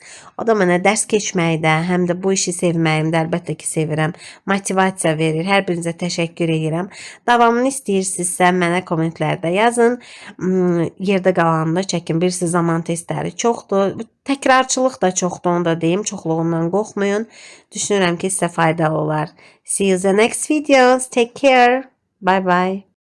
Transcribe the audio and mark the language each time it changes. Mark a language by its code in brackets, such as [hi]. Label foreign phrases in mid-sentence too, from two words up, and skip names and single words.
[az] O da mənə dərs keçməkdə, həm də bu işi sevməyimdə əlbəttə ki, sevirəm. Motivasiya verir. Hər birinizə təşəkkür edirəm. Davamını istəyirsinizsə, mənə kommentlərdə yazın. Yerdə qalanında çəkin. Birisi zaman testləri çoxdur. Təkrarçılıq da çoxdur, onu da deyim. Çoxluğundan qorxmayın. Düşünürəm ki, sizə faydalı olar. [en] See you in the next videos. Take care. Bye bye.